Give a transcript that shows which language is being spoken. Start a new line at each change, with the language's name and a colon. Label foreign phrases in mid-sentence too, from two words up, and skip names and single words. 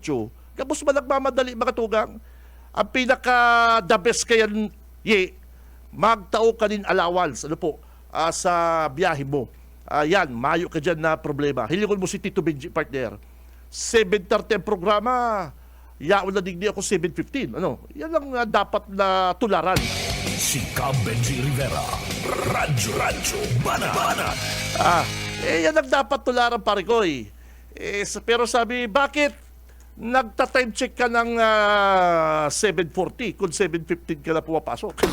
Bikol: Gabos man nagmamadali mga tugang. Ang pinaka
English: the best
Bikol: kayan, magtao ka din allowance, sa biyahe mo. Yan, mayo ka dyan na problema. Hilingon mo si Tito Benji, partner. 7:30 ang programa, yaon na digdi ako 7:15. Yan lang dapat na tularan. Si Cab Benji Rivera. Radyo Banat. Yan ang dapat tularan, pare ko eh. Pero sabi, bakit nagta-time check ka ng 7:40 kung 7:15 ka na pumapasok?